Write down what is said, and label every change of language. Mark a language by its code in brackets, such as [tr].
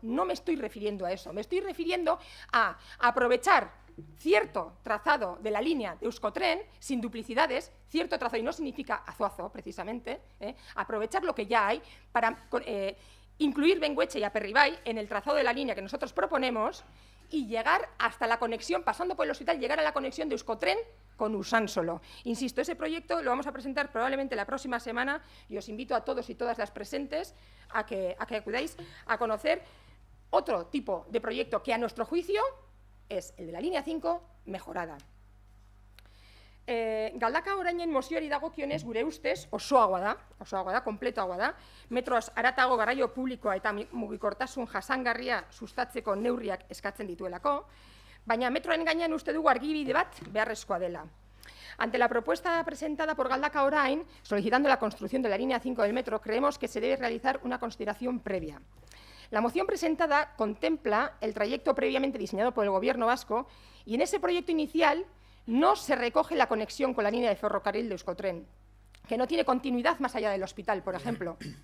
[es] No me estoy refiriendo a eso. Me estoy refiriendo a aprovechar cierto trazado de la línea de Euskotren, sin duplicidades, cierto trazado, y no significa Azuazo, precisamente, aprovechar lo que ya hay para incluir Bengoetxe y Aperribai en el trazado de la línea que nosotros proponemos y llegar hasta la conexión, pasando por el hospital, llegar a la conexión de Euskotren con Usánsolo. Insisto, ese proyecto lo vamos a presentar probablemente la próxima semana y os invito a todos y todas las presentes a que acudáis a conocer otro tipo de proyecto que, a nuestro juicio, es el de la línea 5 mejorada. [eu] Galdakao orainen mozioari dagokionez, gure ustez, osoagoa da, kompletoagoa da, metroaz haratago garraio publikoa eta mugikortasun jasangarria sustatzeko neurriak eskatzen dituelako, baina metroen gainean uste dugu argibide bat beharrezkoa dela. [es] Ante la propuesta presentada por Galdakao Orain, solicitando la construcción de la línea 5 del metro, creemos que se debe realizar una consideración previa. La moción presentada contempla el trayecto previamente diseñado por el Gobierno vasco y en ese proyecto inicial no se recoge la conexión con la línea de ferrocarril de Euskotren, que no tiene continuidad más allá del hospital, por ejemplo.